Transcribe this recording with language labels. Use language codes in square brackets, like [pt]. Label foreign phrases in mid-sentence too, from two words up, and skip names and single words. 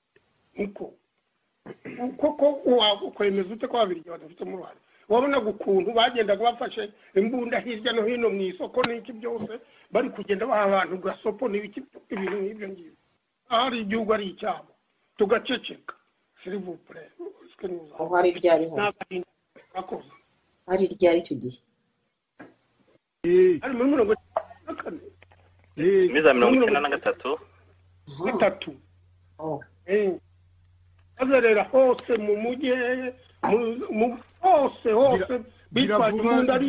[rw] koko wakwemeza ute ko ababirigi badafitemo uruhare wabona ukuntu bagendaga bafashe imbunda hirya no hino mu isoko n'iki byose bari kugenda baha abantu gasopo n'ibintu nk'ibyo ngibyo ahari igihugu ari icyabo tugaceceka [fr] s'il vous plaît [rw] aho hari ibyariho hari iryari icyo gihe ari muri 1994 miza 1993 gatatu azerera hose mu mujyi hose bitwaje imbunda ari